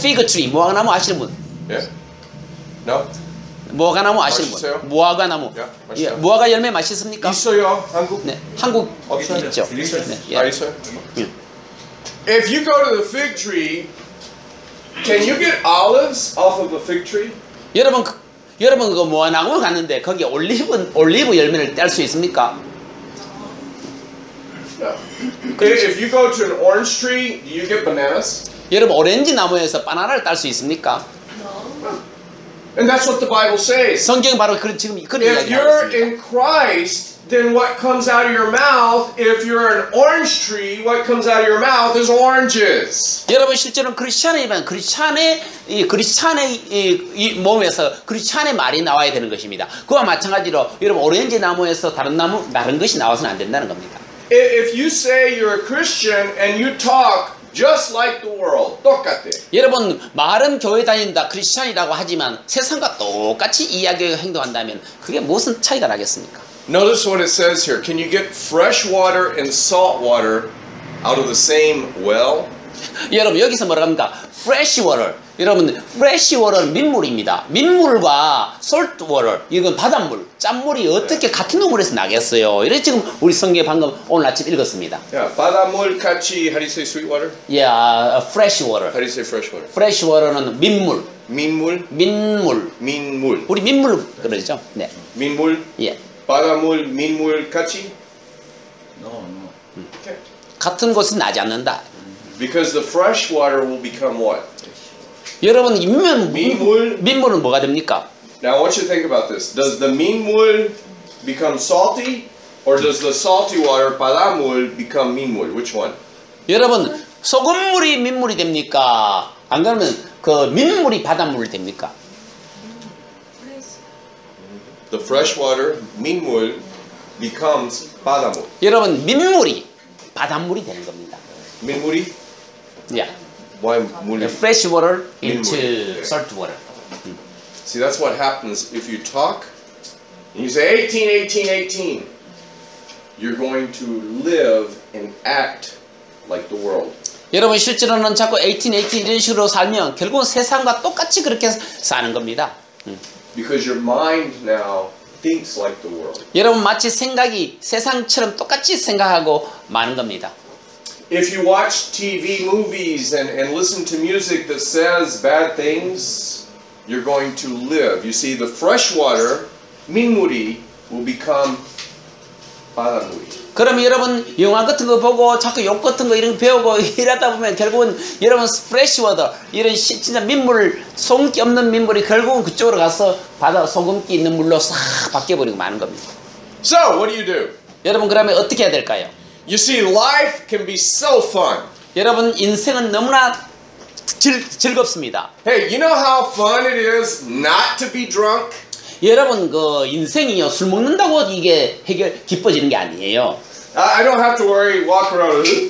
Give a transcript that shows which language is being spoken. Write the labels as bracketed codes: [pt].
[en] fig tree [ko] 무화과나무 아시는 분? [en] Yeah? No? [ko] 무화과나무 아시는 맛있어요? 분? 무화과나무. 야, 예, 맛있어요. 무화과 열매 맛있습니까? 있어요, 한국? 네, 한국 없어요? 있죠. 있어요? 네, 예. 아, 있어요? 예. [en] If you go to the fig tree, can you get olives off of a fig tree? [ko] 여러분 그 무화과나무 갔는데 거기 올리브 열매를 뗄 수 있습니까? [en] No. If you go to an orange tree, do you get bananas? [ko] 여러분 오렌지 나무에서 바나나를 딸 수 있습니까? [en] And that's what the Bible says. [ko] 성경이 바로 지금 그런 [en] If [ko] 이야기를 하고 [en] you're [ko] 있습니다. [en] in Christ, then what comes out of your mouth, if you're an orange tree, what comes out of your mouth is oranges. [ko] 여러분 실제로는 크리스찬이면 크리스찬의 이 몸에서 크리스찬의 말이 나와야 되는 것입니다. 그와 마찬가지로 여러분 오렌지 나무에서 다른 것이 나와서는 안 된다는 겁니다. [en] If you say you're a Christian and you talk just like the world, [ko] 똑같아. 여러분 말은 교회 다닌다 크리스찬이라고 하지만 세상과 똑같이 이야기하고 행동한다면 그게 무슨 차이가 나겠습니까? [en] Notice what it says here. Can you get fresh water and salt water out of the same well? [ko] 여러분 여기서 뭐라 합니까? [en] fresh water. [ko] 여러분 fresh water는 민물입니다. 민물과 [en] salt water [ko] 이건 바닷물, 짠물이 어떻게 같은 놈물에서 나겠어요? 이래 지금 우리 성경에 방금 오늘 아침 읽었습니다. [en] Yeah, [ko] 바닷물 같이, [en] how do you say sweet water? Yeah, fresh water. How do you say fresh water? fresh water [ko] 는 민물. 민물? 민물. 우리 민물 그러죠? 네. 민물? 예. 바닷물, 민물 같이? [en] No. Okay. [ko] 같은 곳은 나지 않는다. [en] Because the fresh water will become what? [ko] 여러분 민물. 민물은 뭐가 됩니까? [en] Now I want you to think about this. Does the 민물 become salty, or does the salty water, 바닷물, become 민물? Which one? [ko] 여러분 소금물이 민물이 됩니까? 안 그러면 그 민물이 바닷물 됩니까? [en] The fresh water, 민물, becomes 바닷물. [ko] 여러분 민물이 바닷물이 되는 겁니다. 민물이? [en] Yeah. Why [ko] 물이? [en] Fresh water into [ko] 민물. [en] salt water. See, that's what happens if you talk and you say 18, 18, 18. You're going to live and act like the world. [ko] 여러분 실제로는 자꾸 18, 18 이런 식으로 살면 결국은 세상과 똑같이 그렇게 사는 겁니다. [en] Because your mind now thinks like the world. [ko] 여러분 마치 생각이 세상처럼 똑같이 생각하고 마는 겁니다. [en] If you watch TV movies and listen to music that says bad things, you're going to live. You see, the fresh water, 민물이, will become 바닷물이. [ko] 그럼 여러분 영화 같은 거 보고 자꾸 욕 같은 거 이런 거 배우고 이러다 보면 결국은 여러분 프레시 워터 이런 진짜 민물 소금기 없는 민물이 결국은 그쪽으로 가서 바다 소금기 있는 물로 싹 바뀌어버리고 마는 겁니다. [en] So, what do? [ko] 여러분 그러면 어떻게 해야 될까요? [en] You see, life can be so fun. [ko] 여러분 인생은 너무나 즐겁습니다. [en] Hey, you know how fun it is not to be drunk? [ko] 여러분 그 인생이요 술 먹는다고 이게 기뻐지는 게 아니에요. [en] I don't have to worry, walk around.